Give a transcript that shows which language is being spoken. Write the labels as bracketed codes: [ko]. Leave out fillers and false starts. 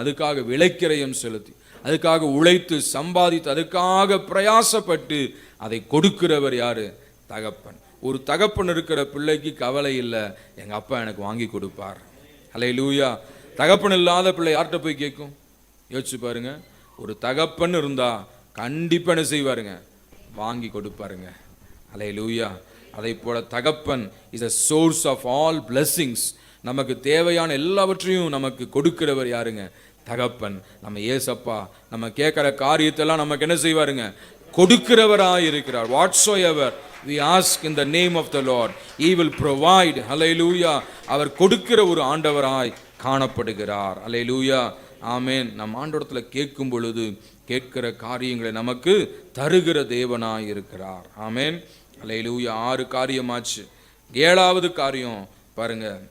[ta] அதுக்காக விலைக்கிரயம் செலுத்தி, அதுக்காக உழைத்து சம்பாதித்து, அதுக்காக பிரயாசப்பட்டு அதை கொடுக்கிறவர் யாரு? தகப்பன். ஒரு தகப்பன் இருக்கிற பிள்ளைக்கு கவலை இல்லை, எங்கள் அப்பா எனக்கு வாங்கி கொடுப்பார். அல்லேலூயா. தகப்பன் இல்லாத பிள்ளை யார்கிட்ட போய் கேட்கும்? யோசிச்சு பாருங்க. ஒரு தகப்பன் இருந்தா கண்டிப்பா என்ன செய்வாருங்க? வாங்கி கொடுப்பாருங்க. அல்லேலூயா. [en] அதை போல [ta] தகப்பன் [en] Is a source of all blessings. [ta] நமக்கு தேவையான எல்லாவற்றையும் நமக்கு கொடுக்கிறவர் யாருங்க? தகப்பன். நம்ம ஏசப்பா நம்ம கேட்கிற காரியத்தெல்லாம் நமக்கு என்ன செய்வாருங்க? கொடுக்கிறவராய் இருக்கிறார். [en] whatsoever we ask in the name of the Lord he will provide. Hallelujah. [ta] அவர் கொடுக்கிற ஒரு ஆண்டவராய் காணப்படுகிறார். அல்லேலூயா. ஆமென். நம் ஆண்டவரத்துல கேட்கும் பொழுது கேட்கிற காரியங்களை நமக்கு தருகிற தேவனாய் இருக்கிறார். ஆமென். அல்லேலூயா. 6 காரியமாச்சு. 7வது காரியம் பாருங்க.